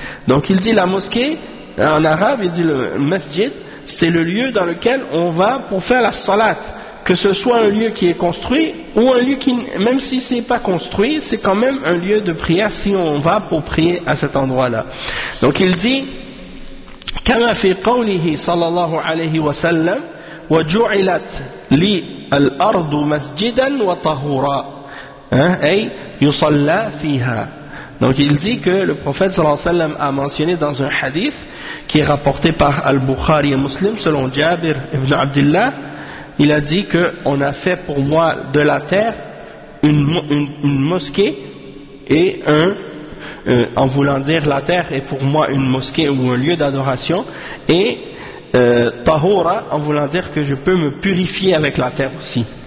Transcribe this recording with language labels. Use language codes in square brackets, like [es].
[fr] Donc il dit, la mosquée, en arabe, il dit le masjid, c'est le lieu dans lequel on va pour faire la salat. Que ce soit un lieu qui est construit ou un lieu qui, même si c'est pas construit, c'est quand même un lieu de prière si on va pour prier à cet endroit-là. Donc il dit, [ar] كَمَا فِي قَوْلِهِ صَلَى اللَّهُ عَلَيْهِ وَسَلَّمْ وَجُعِلَتْ لِي الْأَرْضُ مَسْجِدًا وَطَهُورًا أي يُصَلَّى فِيهَا. [fr] Donc il dit que le prophète sallallahu alayhi wa sallam a mentionné dans un hadith qui est rapporté par Al-Bukhari et Muslim selon Jabir ibn Abdullah. Il a dit que on a fait pour moi de la terre une mosquée et en voulant dire la terre est pour moi une mosquée ou un lieu d'adoration et tahura en voulant dire que je peux me purifier avec la terre aussi.